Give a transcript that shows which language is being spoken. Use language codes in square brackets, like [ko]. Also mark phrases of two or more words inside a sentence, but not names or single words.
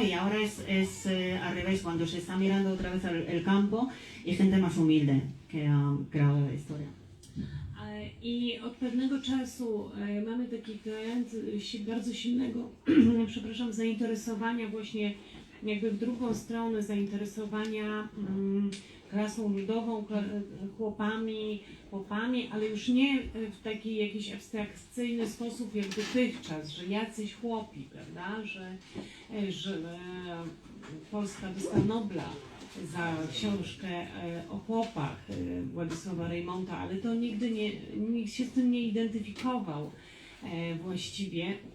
[es] Y ahora es al revés, cuando se está mirando otra vez el campo y gente más humilde que ha creado la historia. [pl] I od pewnego czasu mamy taki trend bardzo silnego, przepraszam, zainteresowania właśnie jakby w drugą stronę, zainteresowania klasą ludową, chłopami, chłopami, ale już nie w taki jakiś abstrakcyjny sposób jak dotychczas, że jacyś chłopi, prawda, że Polska dostała Nobla za książkę o chłopach Władysława Reymonta, ale to nigdy nikt się z tym nie identyfikował właściwie.